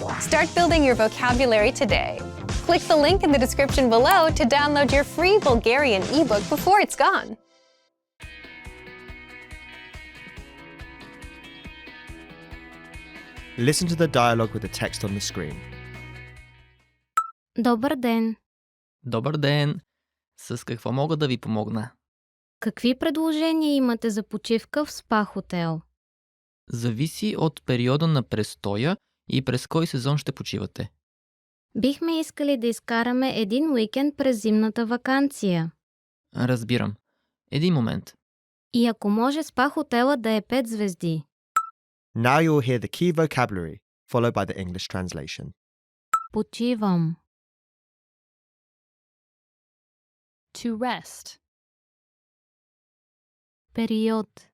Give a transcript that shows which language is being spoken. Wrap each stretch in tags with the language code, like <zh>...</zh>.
<en>Start building your vocabulary today. Click the link in the description below to download your free Bulgarian ebook before it's gone. Listen to the dialogue with the text on the screen.</en> <bg>Добър ден. Добър ден! С какво мога да ви помогна? Какви предложения имате за почивка в спа-хотел? Зависи от периода на престоя и през кой сезон ще почивате. Бихме искали да изкараме един уикенд през зимната ваканция. Разбирам. Един момент. И ако може спа-хотела да е 5 звезди.</bg> <en>Now you will hear the key vocabulary, followed by the English translation.</en> <bg>Почивам.</bg> <en>To rest.</en> <bg>Период.</bg>